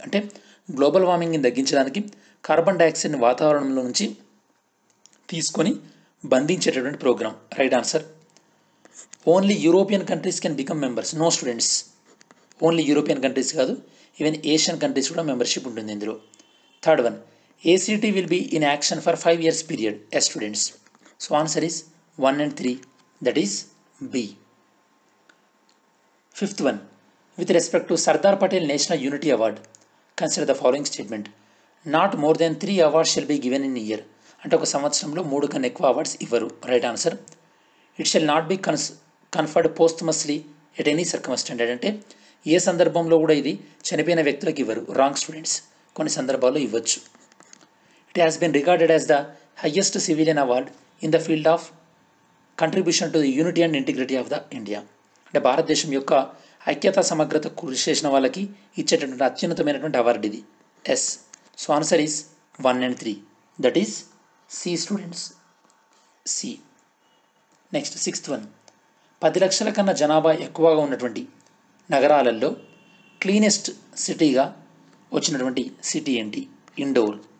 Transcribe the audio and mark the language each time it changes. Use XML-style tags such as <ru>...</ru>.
<te>అంటే గ్లోబల్ వార్మింగ్ని తగ్గించడానికి కార్బన్ డైఆక్సైడ్ని వాతావరణంలో నుంచి తీసుకొని బంధించేటటువంటి programme. Right answer.</te> <en>Only European countries can become members. No students, only European countries కాదు, even Asian countries కూడా membership</en> <te>ఉంటుంది ఇందులో.</te> <en>Third one, ACT will be in action for 5 years period as students. So answer is 1 and 3, that is B. Fifth one, with respect to Sardar Patel National Unity Award, consider the following statement. Not more than 3 awards shall be given in a year.</en> <te>అంటే ఒక సంవత్సరంలో 3 కన్నా ఎక్కువ awards ఇవ్వరు. Right answer.</te> <en>It shall not be conferred posthumously at any circumstance.</en> <te>అంటే ఏ సందర్భంలో కూడా ఇది చనిపోయిన వ్యక్తులకు ఇవ్వరు. రాంగ్ స్టూడెంట్స్, కొన్ని సందర్భాల్లో ఇవ్వచ్చు.</te> <en>It has been regarded as the highest civilian award in the field of contribution to the unity and integrity of the India.</en> <te>అంటే భారతదేశం యొక్క ఐక్యత సమగ్రత కృషి చేసిన వాళ్ళకి ఇచ్చేటటువంటి అత్యున్నతమైనటువంటి అవార్డు ఇది. Yes.</te> <en>So answer is 1 and 3, that is C students, C.</en> <te>Next sixth one, 10 లక్షల కన్నా జనాభా ఎక్కువగా ఉన్నటువంటి నగరాలలో క్లీనెస్ట్ సిటీగా వచ్చినటువంటి సిటీ ఏంటి? ఇండోర్.</te>